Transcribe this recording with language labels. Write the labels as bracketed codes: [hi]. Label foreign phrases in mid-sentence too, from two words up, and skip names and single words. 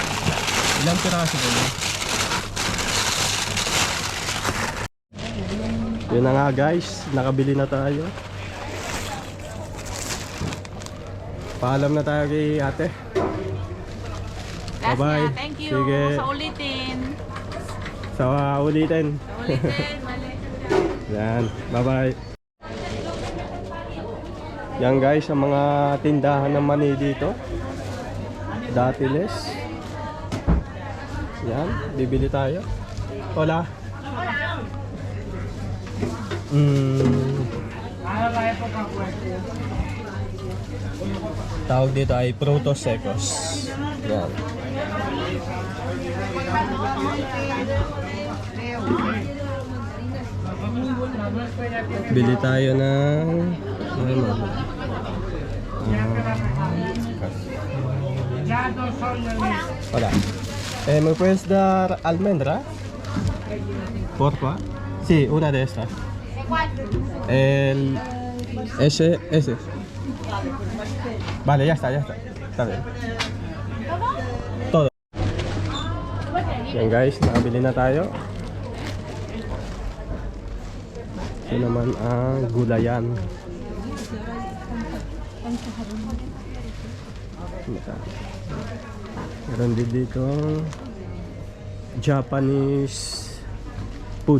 [tl] Ilang piraso ba yun? Yun na nga guys, nakabili na tayo. Paalam na tayo kay ate. Last [en] Bye-bye. [tl] na, [en] thank you. [tl] Sige. Sa ulitin. Sa ulitin. Sa ulitin. Yan, [en] bye bye. [tl] Yan guys, ang mga tindahan ng mani dito. Datiles. Yan, bibili tayo. Hola. Tawag dito ay [es] frutos secos. [tl] Yan. Bili tayo ng ano? [es] Hola. ¿Me puedes dar almendra? Porfa. Sí, una de estas. El ese. Vale, ya está. Está bien. Todo. [tl] Yan guys, nakabili na tayo. Ito naman ang gulayan. Meron din dito [en] Japanese food.